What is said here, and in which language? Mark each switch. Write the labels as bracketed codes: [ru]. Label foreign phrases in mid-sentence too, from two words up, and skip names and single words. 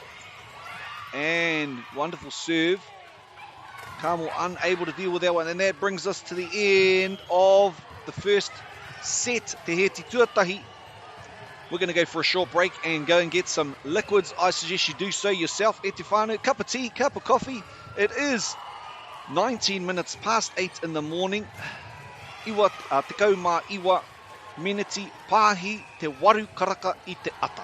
[en] And wonderful serve. Carmel unable to deal with that one, and that brings us to the end of the first set. [mi] Te Heti Tuatahi. [en] We're going to go for a short break and go and get some liquids. I suggest you do so yourself. [mi] E te whānau, [en] cup of tea, cup of coffee. It is 19 minutes past 8 in the morning. [mi] Iwa tekau mā iwa miniti pāhi te waru karaka I te ata.